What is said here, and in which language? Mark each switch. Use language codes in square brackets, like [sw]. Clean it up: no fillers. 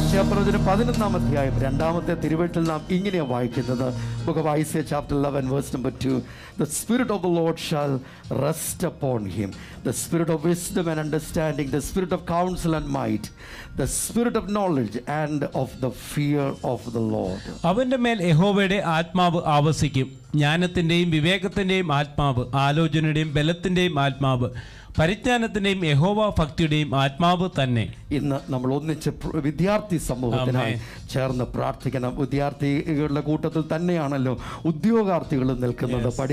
[ml] പ്രവചനം 11-ാം അധ്യായം 2-ാമത്തെ തിരുവെട്ടിൽ നാം ഇങ്ങനെയാണ് വായിക്കുന്നത്. [en] Book of Isaiah chapter 11 verse number 2. The spirit of the Lord shall rest upon him, the spirit of wisdom and understanding, the spirit of counsel and might, the spirit of knowledge and of the fear of the Lord. [ml] അവന്റെ മേൽ യഹോവയുടെ ആത്മാവ് ആവസിക്കും, ജ്ഞാനത്തിൻ്റെയും വിവേകത്തിൻ്റെയും ആത്മാവ്, ആലോചനയുടെയും ബലത്തിൻ്റെയും ആത്മാവ്, പരിജ്ഞാനത്തിൻ്റെയും യഹോവ ഭക്തിയുടെയും ആത്മാവ് തന്നെ. ഇന്ന് നമ്മൾ ഒന്നിച്ച് വിദ്യാർത്ഥി സമൂഹത്തിനായി ചേർന്ന് പ്രാർത്ഥിക്കണം. വിദ്യാർത്ഥികളുടെ കൂട്ടത്തിൽ തന്നെയാണല്ലോ ഉദ്യോഗാർത്ഥികൾ നിൽക്കുന്നത്.